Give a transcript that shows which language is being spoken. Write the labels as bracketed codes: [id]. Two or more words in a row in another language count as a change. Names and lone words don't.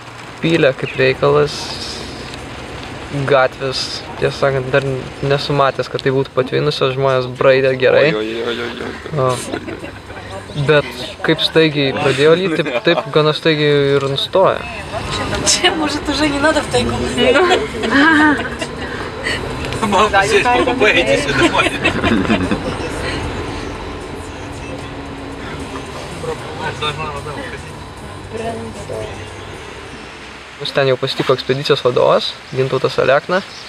[lt] Pylė kaip reikalas, gatvės, tiesą sakant, dar nesu matęs, kad tai būtų patvinusios, žmonės braidė gerai. Bet kaip staigiai pradėjo lyti, taip gana staigiai ir nustoja. Čia, [ru] может, уже не надо в тайгу. [lt] Mus ten jau pasitiko ekspedicijos vadovas, Gintautas Alekna.